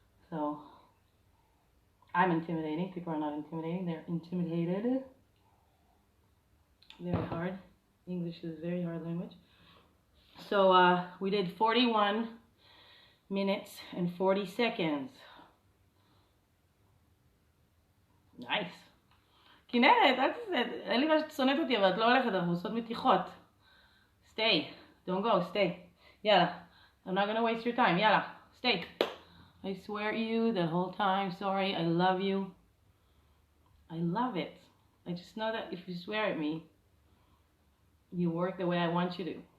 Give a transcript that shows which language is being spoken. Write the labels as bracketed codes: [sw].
[en] So I'm intimidating. People are not intimidating. They're intimidated. Very hard. English is a very hard language. So we did 41 minutes and 40 seconds. Nice. [he] כנרת, אל תעשה, אין לי בעיה שתשונאת אותי, אבל את לא הולכת, אנחנו עושות מתיחות. [en] Stay. Don't go. Stay. יאללה. I'm not gonna waste your time. יאללה. Stay. I swear at you the whole time. Sorry. I love you. I love it. I just know that if you swear at me, you work the way I want you to.